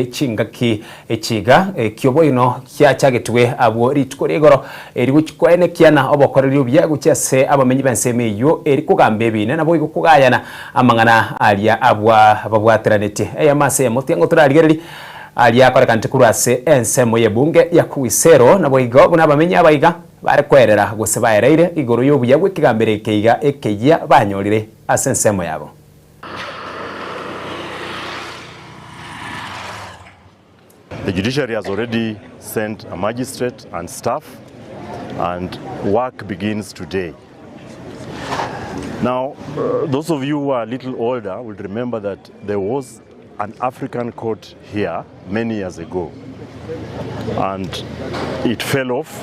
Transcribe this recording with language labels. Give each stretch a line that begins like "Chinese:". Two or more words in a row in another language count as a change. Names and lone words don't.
Gusii: chingaki echiga ekyoboino kyachagetwe abo ritkorigoro eri guchikwene kiana obokoreri bya gucyase abamenyi bensemo yo eri kugambe bine nabo igukugayana amangana alia abwa babwatiranete eyamase motiango turarigereri alia korekante kurase ensemo y'ebunge ya Kawisero nabo igo bunabamenyi abaiga bare kwerera gose baereire igoro y'obuya gwikigambire keiga ekeya banyorire asensemo yabo.
English: The judiciary has already sent a magistrate and staff, and work begins today. Now, those of you who are a little older will remember that there was an African court here many years ago, and it fell off.